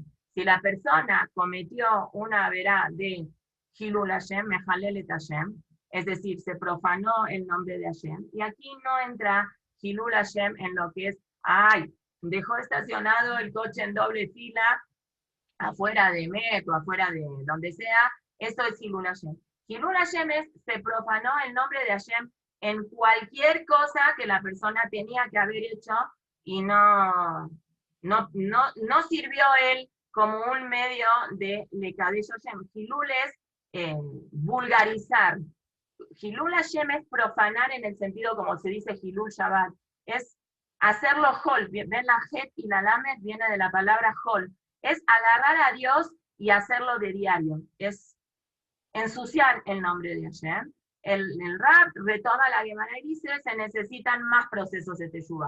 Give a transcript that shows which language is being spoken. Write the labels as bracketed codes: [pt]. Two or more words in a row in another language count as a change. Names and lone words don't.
[es] Si la persona cometió una verá de [he] חילול השם מחללת השם, [es] es decir, se profanó el nombre de Hashem, y aquí no entra [he] חילול השם [es] en lo que es, dejó estacionado el coche en doble fila afuera de Met o afuera de donde sea, esto es [he] חילול השם. חילול השם [es] es, se profanó el nombre de Hashem en cualquier cosa que la persona tenía que haber hecho y no sirvió él como un medio de [he] לקדש השם. [es] Hilul es vulgarizar. [he] חילול השם [es] es profanar en el sentido como se dice [he] חילול שבת. [es] Es hacerlo hol. Ven la het y la lamed viene de la palabra hol. Es agarrar a Dios y hacerlo de diario. Es ensuciar el nombre de Hashem. El Rab retoma la Gemara y dice, se necesitan más procesos de Teshuvah.